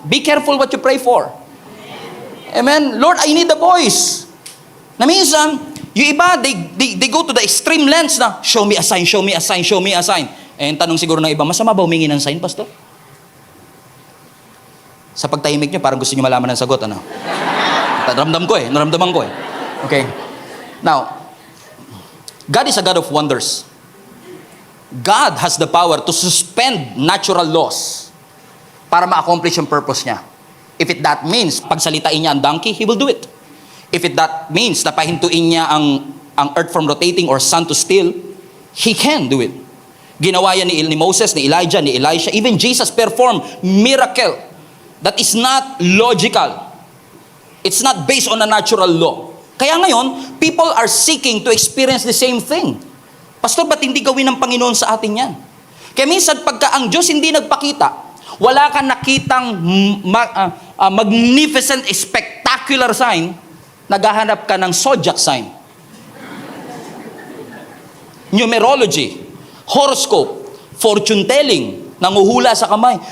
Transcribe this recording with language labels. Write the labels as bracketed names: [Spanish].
[English] Be careful what you pray for. Amen? Lord, I need a voice. [Filipino] Na minsan, yung iba, [English] they go to the extreme lengths na, show me a sign, show me a sign, show me a sign. [Filipino] Tanong siguro ng iba, masama ba humingi ng sign, Pastor? Sa pagtahimik nyo, parang gusto nyo malaman ng sagot, ano? Naramdaman ko eh. Okay. [English] Now, God is a God of wonders. God has the power to suspend natural laws [Filipino] para ma-accomplish yung purpose niya. [English] If that means [Filipino] pagsalitain niya ang donkey, [English] He will do it. If that means [Filipino] na pahintuin niya ang earth [English] from rotating or sun to still, He can do it. [Filipino] Ginawa yan ni Moses, ni Elijah, ni Elisha. [English] Even Jesus performed miracle that is not logical. It's not based on a natural law. Kaya ngayon, people are seeking to experience the same thing. [Filipino] Pastor, ba't hindi gawin ng Panginoon sa atin yan? Kaya minsan, pagka ang Diyos hindi nagpakita, wala kang nakitang magnificent, spectacular sign, naghahanap ka ng zodiac sign. Numerology, horoscope, fortune telling, nanguhula sa kamay.